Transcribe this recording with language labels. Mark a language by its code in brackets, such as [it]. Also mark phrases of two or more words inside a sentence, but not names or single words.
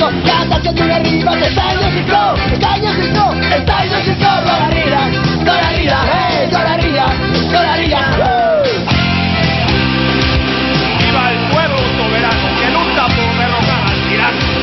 [eu] Kantatzen duen herri bat ez da inoziko. Ez da inoziko, ez da inoziko. Gora herria, hey, gora herria, gora herria. [es] ¡Viva el pueblo soberano que lucha por derrocar al tirano!